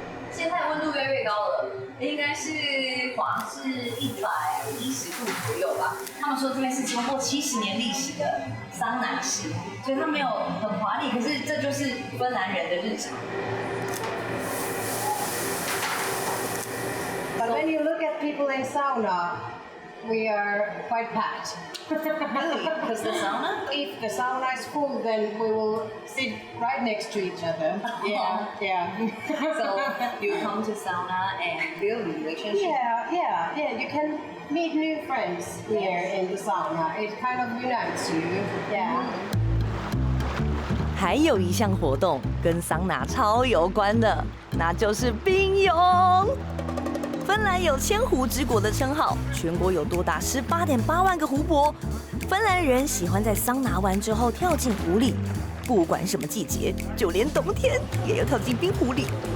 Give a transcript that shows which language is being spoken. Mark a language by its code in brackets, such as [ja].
[zh] 现在温度越来越高了，应该是华氏110度左右吧。他们说这边是超过70年历史的桑拿室，所以它没有很华丽，可是这就是芬兰人的日常。 [en] But when you look at people in sauna, we are quite packed. Really? Because the sauna? If the sauna is full, then we will sit right next to each other. Yeah. So you come to sauna and build relationship. Yeah. You can meet new friends here in the sauna. It kind of unites you. Yeah. [zh] 还有一项活动跟桑拿超有关的，那就是冰泳。芬兰有千湖之国的称号，全国有多达18.8万个湖泊。芬兰人喜欢在桑拿完之后跳进湖里，不管什么季节，就连冬天也要跳进冰湖里。